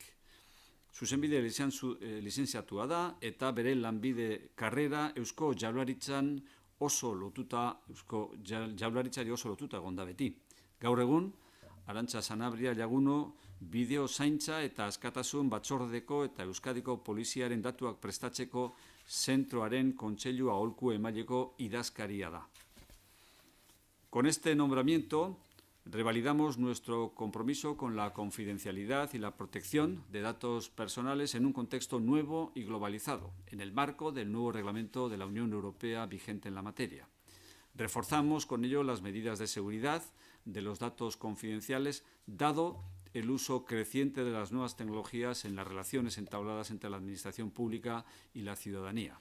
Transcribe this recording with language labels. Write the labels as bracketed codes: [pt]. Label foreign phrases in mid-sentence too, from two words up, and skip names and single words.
[eu] Zuzenbide lizentziatua da eta bere lanbide karrera Eusko Jaurlaritzari oso lotuta egon da beti. Gaur egun, Arantza Sanabria Llaguno bideo zaintza eta askatasun batzordeko eta Euskadiko poliziaren datuak prestatzeko zentroaren kontseilu aholku emaileko idazkaria da. [es] Con este nombramiento revalidamos nuestro compromiso con la confidencialidad y la protección de datos personales en un contexto nuevo y globalizado, en el marco del nuevo reglamento de la Unión Europea vigente en la materia. Reforzamos con ello las medidas de seguridad de los datos confidenciales, dado el uso creciente de las nuevas tecnologías en las relaciones entabladas entre la Administración pública y la ciudadanía.